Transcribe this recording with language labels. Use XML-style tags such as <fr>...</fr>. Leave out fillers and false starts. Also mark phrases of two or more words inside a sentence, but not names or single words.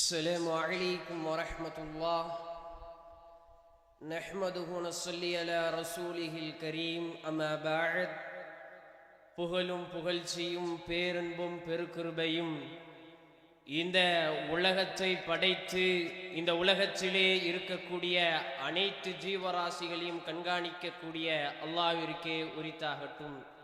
<ar>السلام عليكم ورحمة الله نحمده ونصلي على رسوله الكريم أما بعد</ar> <ta>புகழும் புகழ்ச்சியும் பேரன்பும் பெருக்கிருபையும் இந்த உலகத்தை படைத்து இந்த உலகத்திலே இருக்கக்கூடிய அனைத்து ஜீவராசிகளையும் கண்காணிக்கக்கூடிய அல்லாஹ்விற்கே உரித்தாகட்டும்.</ta>